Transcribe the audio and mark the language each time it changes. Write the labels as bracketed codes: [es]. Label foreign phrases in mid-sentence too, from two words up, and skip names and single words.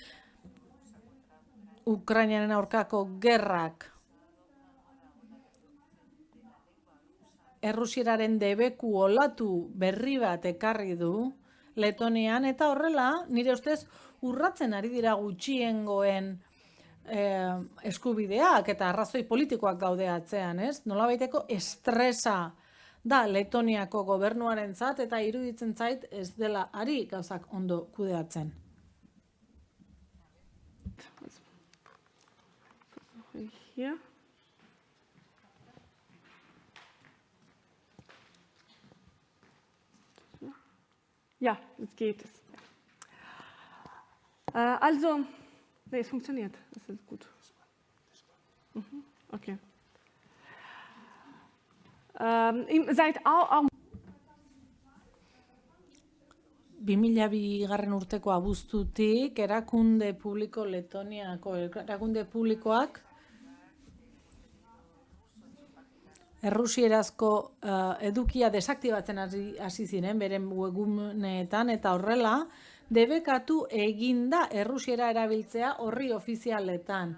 [eu] Ukrainaren aurkako gerrak Errusieraren debeku olatu berri bat ekarri du Letonian, eta horrela, nire ustez, urratzen ari dira gutxiengoen eskubideak eta arrazoi politikoak daude atzean, ez? Nolabaiteko estresa da Letoniako gobernuarentzat eta iruditzen zait ez dela ari gauzak ondo kudeatzen. [de] Hier. Ja, jetzt geht es. Also, nee, es funktioniert. Das ist gut. Okay. Seid auch [eu] 2002 urteko abuztutik erakunde publiko Letoniako erakunde publikoak errusierazko edukia desaktibatzen hasi ziren beren webguneetan, eta horrela debekatu eginda errusiera erabiltzea orri ofizialetan.